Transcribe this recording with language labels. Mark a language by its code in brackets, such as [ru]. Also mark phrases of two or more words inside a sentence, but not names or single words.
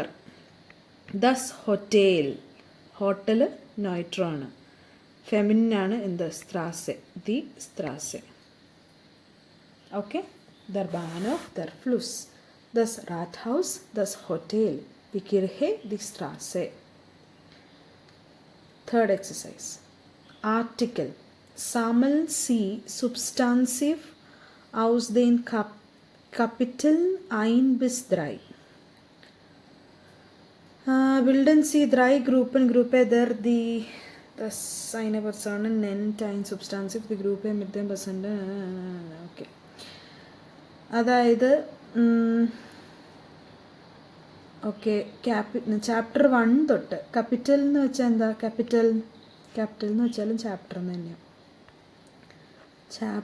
[de] das Hotel, [ml] ഹോട്ടൽ നോയിട്രോ ആണ്. ഫെമിനാണ് എന്ത്, സ്ത്രാസെ, [de] die Straße. [ml] ഓക്കെ. [de] der Bahnhof, der Fluss, das Rathaus, das Hotel, die Kirche, die Straße. [en] Third exercise. Article. [de] Sammeln Sie Substantiv aus den Kapiteln 1 bis 3. Bilden Sie 3 Gruppen. Gruppe der das eine Person nennt ein Substantiv, die Gruppe mit dem Person. [ml] Okay. അതായത് ഓക്കെ, ചാപ്റ്റർ 1 തൊട്ട്. ക്യാപിറ്റൽ എന്ന് വെച്ചാൽ എന്താ? ക്യാപിറ്റൽ എന്ന് വെച്ചാലും ചാപ്റ്റർ എന്ന് തന്നെയാണ്.